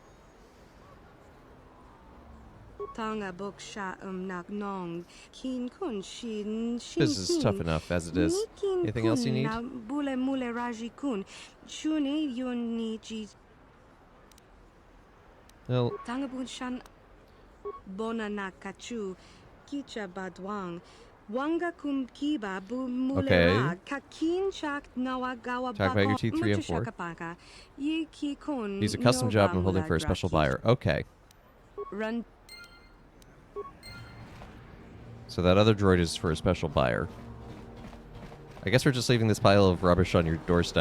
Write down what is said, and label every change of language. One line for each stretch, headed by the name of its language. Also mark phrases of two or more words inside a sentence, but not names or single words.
English: This is tough enough as it is. Anything else you need? Well, Tangabunshan Bonanakachu Kicha Badwang Wanga kum kiba bu mulera kakin shak nawagawa talk about your T3 and 4. He's a custom job I'm holding for a special buyer. Okay. Run. So that other droid is for a special buyer. I guess we're just leaving this pile of rubbish on your doorstep.